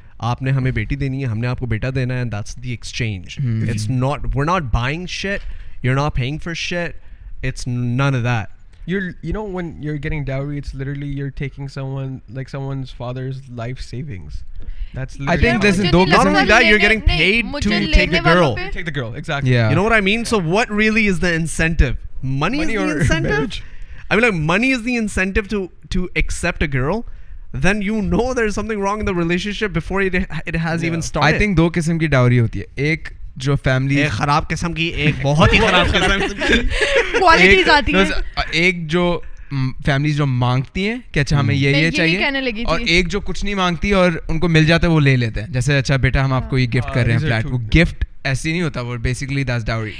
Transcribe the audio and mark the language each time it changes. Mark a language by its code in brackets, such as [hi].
[ur] آپ نے ہمیں بیٹی دینی ہے, ہم نے آپ کو بیٹا دینا ہے, [en] and that's the exchange. It's not, we're not buying shit, you're not paying for shit, it's none of that. When you're getting dowry, it's literally you're taking someone's father's life savings. That's literally, I think there's not only that, you're getting paid to take the girl. Take the girl, exactly. Yeah. You know what I mean? So what really is the incentive? Money is the incentive? Marriage? I mean, like, money is the incentive to accept a girl. Then you know there's something wrong in the relationship before it has even started. I think [ur] 2 قسم کی dowry ہوتی ہے, ایک جو family, ایک خراب قسم کی, ایک بہت ہی خراب قسم کی کوالٹیز آتی ہیں. ایک جو فیملیز جو مانگتی ہیں کہ اچھا ہمیں یہ چاہیے, اور ایک جو کچھ نہیں مانگتی اور ان کو مل جاتا ہے وہ لے لیتے ہیں, جیسے اچھا بیٹا ہم آپ کو یہ گفٹ کر رہے ہیں فلیٹ, وہ گفٹ ایسی نہیں ہوتا, وہ [en] Basically that's dowry.